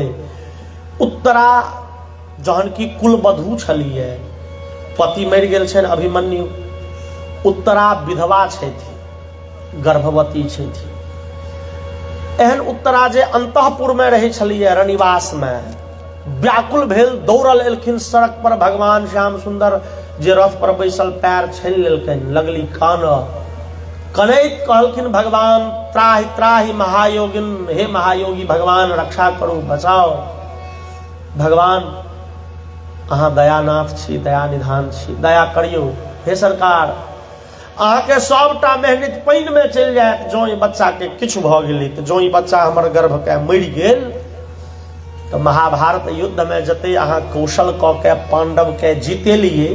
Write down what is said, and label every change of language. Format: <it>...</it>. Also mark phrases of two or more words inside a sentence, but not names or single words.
<mai>उत्तरा जहन की कुलवधू छलियै, पति मरि गेल छनि अभिमन्यु, उत्तरा विधवा छथि, गर्भवती छथि। एहन उत्तरा जे अंतःपुर में रहै छलियै रनिवास में, व्याकुल भेल, दौड़ल एलखिन सड़क पर। भगवान श्याम सुंदर जे रथ पर बैसल पैर छीन लेलखिन, लगली कानऽ, कनैत कहलखिन भगवान</mai> <sa>त्राहि त्राहि महायोगिन,</sa> <mai>हे महायोगी भगवान रक्षा करू, बचाओ। भगवान अहाँ दयानाथ छी, दया निधान छी, दया करियो हे सरकार। अहाँ के सबटा मेहनत पानि में चलि जायत, जो ई बच्चा के किछु भ गेलै, तो जो ई बच्चा हमर गर्भ के मरि गेल, तो महाभारत युद्ध में जते अहाँ कौशल क के पांडव के जीतेलिए।</mai>